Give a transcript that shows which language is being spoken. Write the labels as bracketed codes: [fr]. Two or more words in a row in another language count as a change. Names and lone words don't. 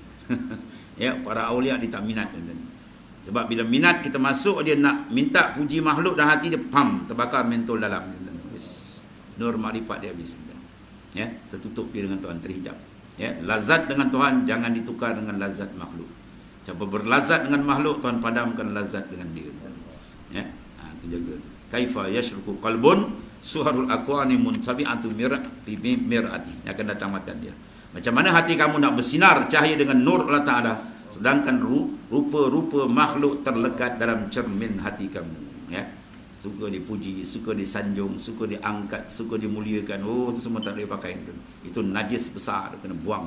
[ms] Para awliya dia tak minat. Sebab bila minat kita masuk, dia nak minta puji makhluk dan hati dia terbakar mentol dalam. Nur makrifat dia habis. Tertutup dia dengan Tuhan, terhijab. Lazat dengan Tuhan jangan ditukar dengan lazat makhluk. Siapa berlazat dengan makhluk, Tuhan padamkan lazat dengan dia. Itu jaga. [ar] كيف يشرق قلب صور الأكوان منطبعة مرآته. [ms] Yang akan datang matan dia. Macam mana hati kamu nak bersinar cahaya dengan nur Allah Ta'ala, sedangkan rupa-rupa makhluk terlekat dalam cermin hati kamu, ya. Suka dipuji, suka disanjung, suka diangkat, suka dimuliakan. Oh, itu semua tak boleh pakai. Itu najis besar, dia kena buang.